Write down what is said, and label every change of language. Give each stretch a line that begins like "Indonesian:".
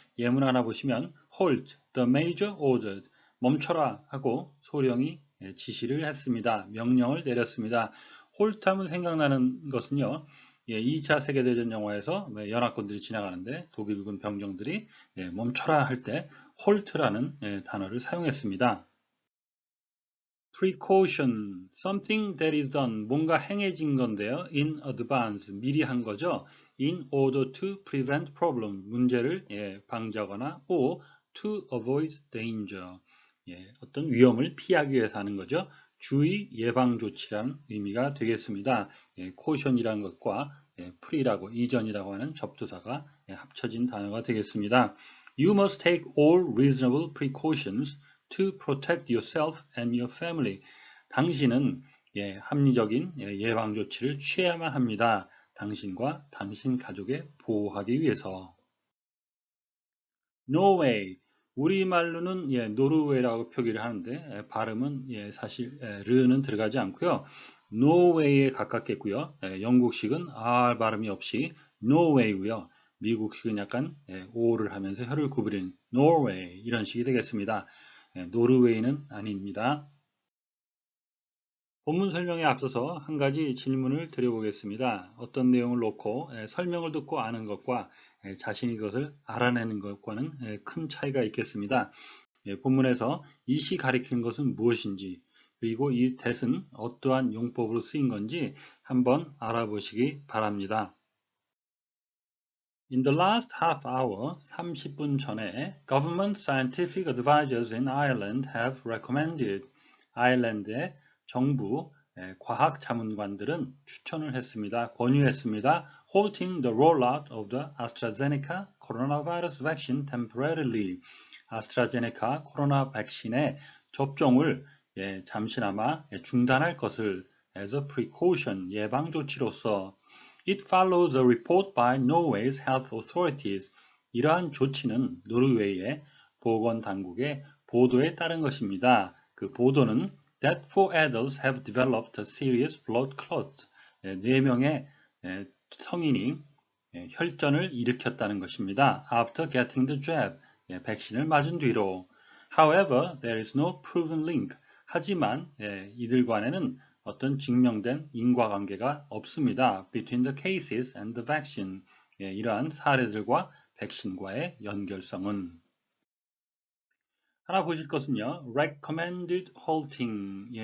Korean: 예문 하나 보시면
English: halt, the major ordered,
Korean: 멈춰라 하고 소령이 지시를 했습니다. 명령을 내렸습니다. 홀트하면 생각나는 것은요. 2차 세계대전 영화에서 연합군들이 지나가는데 독일군 병정들이 멈춰라 할 때 홀트라는 단어를 사용했습니다.
English: precaution, something that is done,
Korean: 뭔가 행해진 건데요.
English: in advance,
Korean: 미리 한 거죠.
English: in order to prevent problem,
Korean: 문제를 방지하거나
English: or to avoid danger,
Korean: 어떤 위험을 피하기 위해서 하는 거죠. 주의 예방 조치라는 의미가 되겠습니다. caution이라는 것과 pre라고 이전이라고 하는 접두사가 합쳐진 단어가 되겠습니다.
English: You must take all reasonable precautions to protect yourself and your family.
Korean: 당신은 합리적인 예방 조치를 취해야만 합니다. 당신과 당신 가족에 보호하기 위해서. Norway, 우리말로는 노르웨이라고 표기를 하는데 발음은 사실 르는 들어가지 않고요. 노웨이에 가깝겠고요. 영국식은 R 발음이 없이 노웨이고요. 미국식은 약간 O를 하면서 혀를 구부리는 Norway 이런 식이 되겠습니다. 노르웨이는 아닙니다. 본문 설명에 앞서서 한 가지 질문을 드려보겠습니다. 어떤 내용을 놓고 설명을 듣고 아는 것과 자신이 그것을 알아내는 것과는 큰 차이가 있겠습니다. 본문에서 이시 가리키는 것은 무엇인지 그리고 이 that은 어떠한 용법으로 쓰인 건지 한번 알아보시기 바랍니다.
English: In the last half hour,
Korean: 30분 전에
English: Government Scientific Advisors in Ireland have recommended
Korean: 아일랜드의 정부 과학 자문관들은 추천을 했습니다. 권유했습니다.
English: Halting the rollout of the AstraZeneca coronavirus vaccine temporarily.
Korean: 아스트라제네카 코로나 백신의 접종을 잠시나마 중단할 것을
English: as a precaution,
Korean: 예방 조치로서.
English: It follows a report by Norway's health authorities.
Korean: 이러한 조치는 노르웨이의 보건당국의 보도에 따른 것입니다. 그 보도는
English: that 4 adults have developed serious blood clots.
Korean: 4명의 성인이 혈전을 일으켰다는 것입니다.
English: After getting the jab.
Korean: 백신을 맞은 뒤로.
English: However, there is no proven link.
Korean: 하지만 이들 간에는 어떤 증명된 인과관계가 없습니다.
English: Between the cases and the vaccine.
Korean: 이러한 사례들과 백신과의 연결성은. 하나 보실 것은요.
English: recommended halting.